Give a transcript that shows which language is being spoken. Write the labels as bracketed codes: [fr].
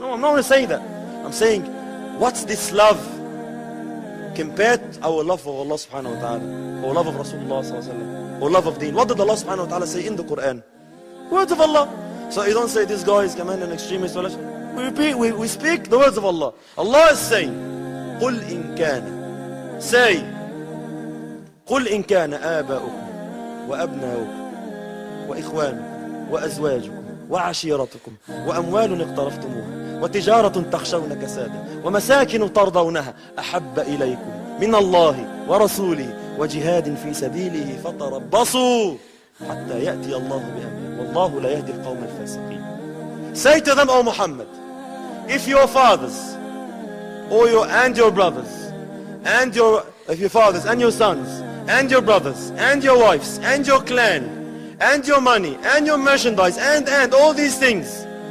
[en] No, I'm not saying that. I'm saying, what's this love compared to our love for Allah subhanahu wa ta'ala, or love of Rasulullah sallallahu alaihi wasallam, or love of deen? What did Allah subhanahu wa ta'ala say in the Quran? Words of Allah. So you don't say this guy is an extremist. We repeat, we speak the words of Allah. Allah is saying, [ar] قُلْ إِن كَانَ. [en] Say, [ar] قُلْ إِن كَانَ آبَاؤُكُمْ وَأَبْنَاؤُكُمْ وَإِخْوَانُكُمْ وَأَزْوَاجُكُمْ وعشيرتكم وأموال اقترفتموها وتجارة تخشون كسادها ومساكن ترضونها أحب إليكم من الله ورسوله وجهاد في سبيله فتربصوا حتى يأتي الله بأمره والله لا يهدي القوم الفاسقين. [en] Say to them, O Muhammad, if your fathers or your brothers and your fathers and your sons and your brothers and your wives and your clan and your money, and your merchandise, and all these things,